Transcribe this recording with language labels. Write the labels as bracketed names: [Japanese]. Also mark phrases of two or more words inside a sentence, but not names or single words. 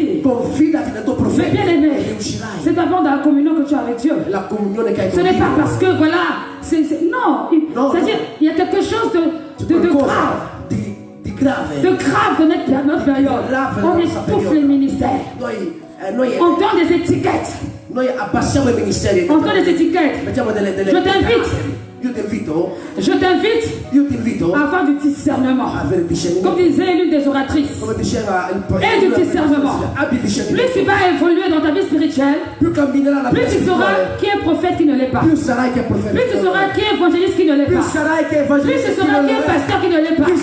[French] Mais bien aimé, c'est d'abord dans la communion que tu as avec Dieu. Ce n'est pas parce que voilà, non. C'est-à-dire, il y a quelque chose de grave. de grave de notre période. On étouffe les ministères. On donne des étiquettes. [Italian] Noi abbassiamo i ministeri. [French] On donne des étiquettes. [Italian] Mettiamo delle [French] Je t'invite. [Italian] Io ti invito. Io ti invito a [French] avoir du discernement. Comme disait l'une des oratrices. Et du discernement. Plus tu vas évoluer dans ta vie spirituelle, plus tu sauras qui est prophète, qui ne l'est pas. Plus tu sauras qui est évangéliste, qui ne l'est pas. Plus tu sauras qui est pasteur, qui ne l'est pas.